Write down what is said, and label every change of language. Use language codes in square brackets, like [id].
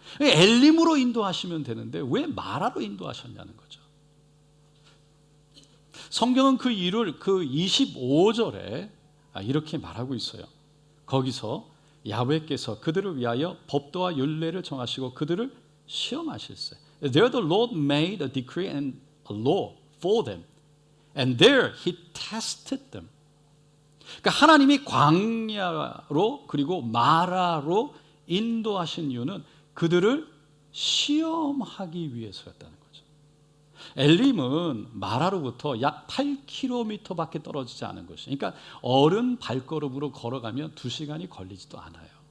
[ko] 엘림으로 인도하시면 되는데 왜 마라로 인도하셨냐는 거죠. 성경은 그 이유를 그 25절에 이렇게 말하고 있어요. 거기서 야훼께서 그들을 위하여 법도와 율례를 정하시고 그들을 시험하실세. [en] There the Lord made a decree and a law for them, and there He tested them. [ko] 그러니까 하나님이 광야로 그리고 마라로 인도하신 이유는 그들을 시험하기 위해서였다는 거죠. 엘림은 마라로부터 약 8km밖에 떨어지지 않은 곳이, 그러니까 어른 발걸음으로 걸어가면 2시간이 걸리지도 않아요.